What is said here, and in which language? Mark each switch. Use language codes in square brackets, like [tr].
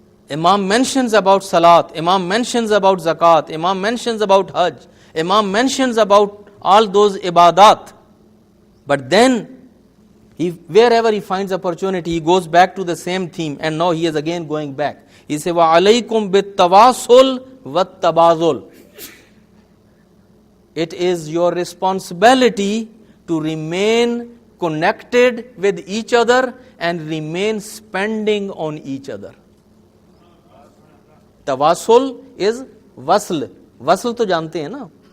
[en] Imam mentions about Salat, Imam mentions about Zakat, Imam mentions about Hajj, Imam mentions about all those ibadat. But then, wherever he finds opportunity, he goes back to the same theme, and now he is again going back. He says, [ar] وَعَلَيْكُمْ بِالتَّوَاصُلْ وَالتَّبَاذُلْ. [en] It is your responsibility to remain connected with each other and remain spending on each other. Tawasul is wasl. Wasl [ur] to jante hain na?